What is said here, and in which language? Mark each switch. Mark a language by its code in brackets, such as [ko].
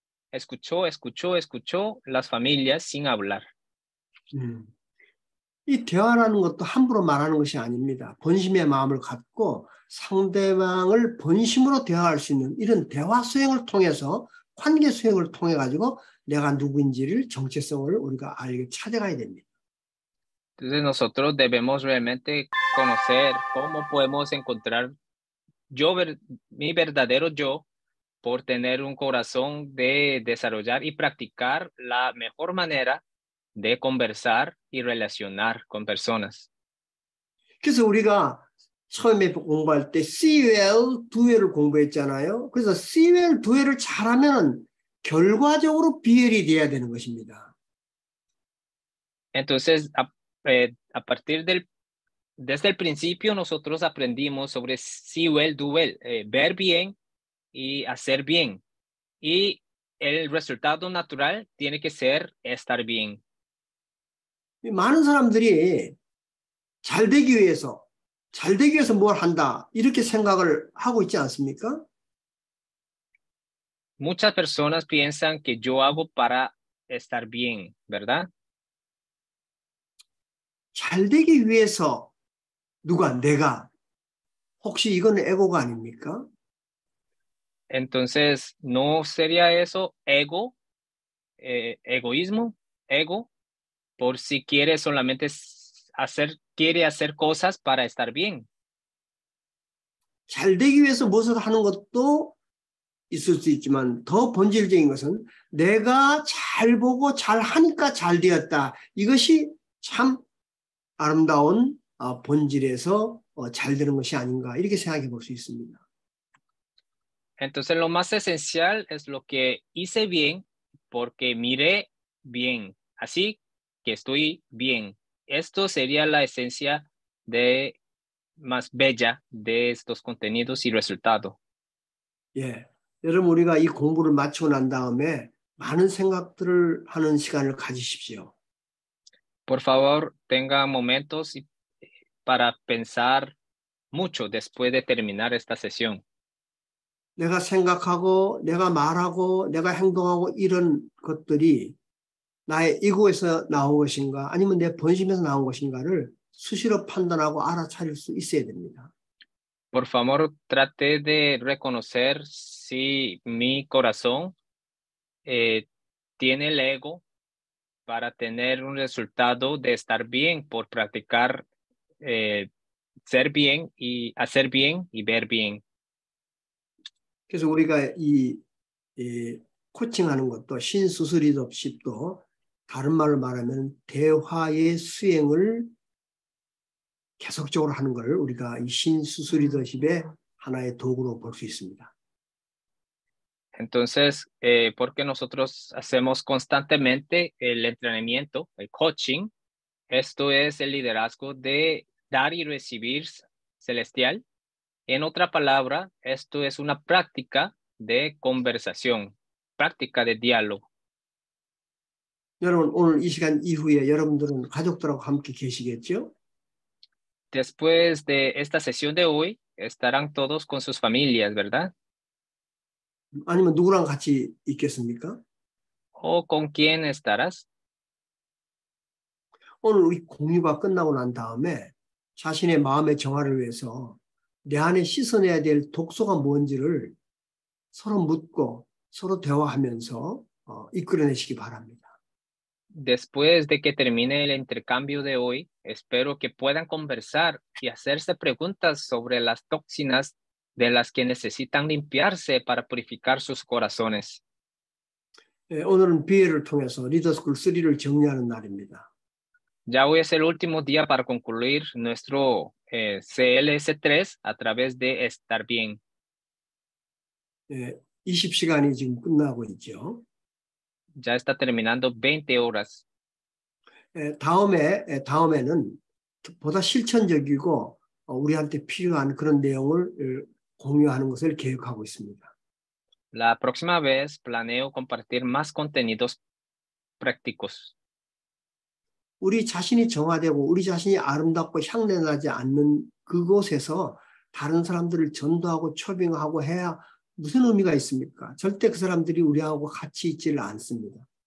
[es] escuchó las familias sin hablar. [ko] 이 대화라는 것도 함부로 말하는 것이 아닙니다. 본심의 마음을 갖고 상대방을 본심으로 대화할 수 있는 이런 대화 수행을 통해서 관계 수행을 통해 가지고 내가 누구인지를 정체성을 우리가 알게 찾아가야 됩니다. [es] Entonces nosotros debemos realmente conocer cómo podemos encontrar mi verdadero yo por tener un corazón de desarrollar y practicar la mejor manera de conversar y relacionar con personas. [ko] 그래서 우리가 처음에 공부할 때 [en] see well, do well [ko] 을 공부했잖아요. 그래서 [en] see well, do well [ko] 을 잘하면 결과적으로 [en] be well [ko] 이 돼야 되는 것입니다. [es] Entonces, a partir desde el principio nosotros aprendimos sobre [en] see well, do well, [es] ver bien y hacer bien. Y el resultado natural tiene que ser estar bien. [ko] 많은 사람들이 잘 되기 위해서 뭘 한다 이렇게 생각을 하고 있지 않습니까? [es] Muchas personas piensan que yo hago para estar bien, ¿verdad? [ko] 잘 되기 위해서 내가 혹시 이건 에고가 아닙니까? [es] Entonces, ¿no sería eso egoísmo, ego, por si quiere solamente quiere hacer cosas para estar bien? [ko] 잘 되기 위해서 무엇을 하는 것도 있을 수 있지만 더 본질적인 것은 내가 잘 보고 잘 하니까 잘 되었다. 이것이 참 아름다운 본질에서 잘 되는 것이 아닌가 이렇게 생각해 볼 수 있습니다. [es] Entonces lo más esencial es lo que hice bien porque miré bien, así que estoy bien. Esto sería la esencia más bella de estos contenidos y resultados. [ko] 예, 여러분 우리가 이 공부를 마치고 난 다음에 많은 생각들을 하는 시간을 가지십시오. [es] Por favor, tenga momentos para pensar mucho después de terminar esta sesión. [ko] 내가 생각하고 내가 말하고 내가 행동하고 이런 것들이 나의 이고에서 나온 것인가 아니면 내 본심에서 나온 것인가를 수시로 판단하고 알아차릴 수 있어야 됩니다. [es] Por favor, trate de reconocer si mi corazón tiene el ego para tener un resultado de estar bien por practicar ser bien y hacer bien y ver bien. [ko] 그래서 우리가 이 코칭하는 것도 신수술 리더십도 다른 말로 말하면 대화의 수행을 계속적으로 하는 걸 우리가 이 신수술 리더십의 하나의 도구로 볼 수 있습니다. [es] Entonces, porque nosotros hacemos constantemente el entrenamiento, el coaching, esto es el liderazgo de dar y recibir celestial. En otra palabra, esto es una práctica de conversación, práctica de diálogo. [ko] 여러분 오늘 이 시간 이후에 여러분들은 가족들하고 함께 계시겠죠? [es] Después de esta sesión de hoy, estarán todos con sus familias, ¿verdad? [ko] 아니면 누구랑 같이 있겠습니까? [es] ¿O con quién estarás? [ko] 오늘 우리 공유가 끝나고 난 다음에 자신의 마음의 정화를 위해서 내 안에 씻어내야 될 독소가 뭔지를 서로 묻고 서로 대화하면서 이끌어내시기 바랍니다. [es] Después de que termine el intercambio de hoy, espero que puedan conversar y hacerse preguntas sobre las toxinas de las que necesitan limpiarse para purificar sus corazones. [ko] 오늘은 비회를 통해서 리더스쿨 3를 정리하는 날입니다. [es] Ya hoy es el último día para concluir nuestro CLS3 a través de estar bien. [ko] 20시간이 지금 끝나고 있죠. [es] Ya está terminando 20 horas. [ko] 다음에는 보다 실천적이고 우리한테 필요한 그런 내용을 공유하는 것을 계획하고 있습니다. [es] La próxima vez planeo compartir más contenidos prácticos. [ko] 우리 자신이 정화되고 우리 자신이 아름답고 향내나지 않는 그곳에서 다른 사람들을 전도하고 초빙하고 해야 무슨 의미가 있습니까? 절대 그 사람들이 우리하고 같이 있지를 않습니다.